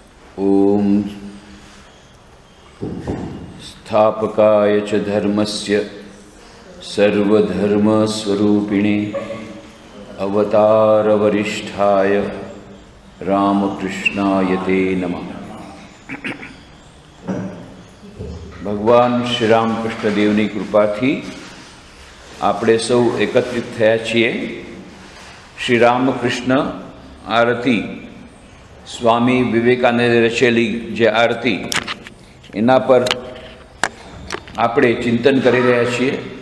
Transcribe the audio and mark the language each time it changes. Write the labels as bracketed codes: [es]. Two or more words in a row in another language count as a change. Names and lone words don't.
[sa] ओम स्थापकाय च धर्मस्य सर्वधर्मस्वरूपिणे अवतारवरिष्ठाय रामकृष्णाय ते नमः। [gu] ભગવાન શ્રી રામકૃષ્ણ દેવની કૃપાથી આપણે સૌ એકત્રિત થયા છીએ શ્રી રામકૃષ્ણ આરતી સ્વામી વિવેકાનંદે રચેલી જે આરતી એના પર આપણે ચિંતન કરી રહ્યા છીએ।